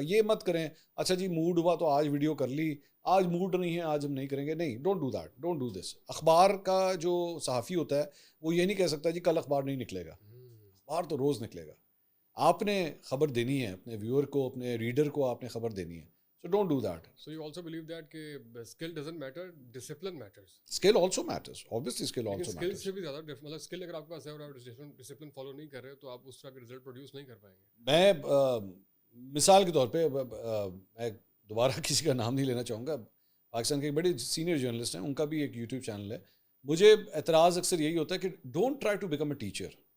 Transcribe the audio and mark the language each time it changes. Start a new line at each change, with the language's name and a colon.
Urdu: یہ مت کریں اچھا جی موڈ ہوا تو آج ویڈیو کر لی, آج موڈ نہیں ہے آج ہم نہیں کریں گے. نہیں,
English: Don't do that, don't do this.
Urdu: اخبار کا جو صحافی ہوتا ہے وہ یہ نہیں کہہ سکتا جی کل اخبار نہیں نکلے گا, اخبار تو روز نکلے گا. آپ نے خبر دینی ہے اپنے ویور کو, اپنے ریڈر کو آپ نے خبر دینی ہے.
English: So don't do that. So you also believe that کہ skill doesn't matter, discipline matters. Skill also matters. Obviously skill also skill matters.
Urdu: سے بھی زیادہ مطلب skill اگر آپ کے پاس ہے اور آپ discipline follow نہیں کر رہے تو آپ اس طرح کے result produce نہیں کر پائیں گے. میں مثال کے طور پہ میں دوبارہ کسی کا نام نہیں لینا چاہوں گا, پاکستان کے ایک بڑے سینئر جرنلسٹ ہیں, ان کا بھی ایک یوٹیوب چینل ہے. مجھے اعتراض اکثر یہی ہوتا ہے کہ
English: Don't try to become a teacher.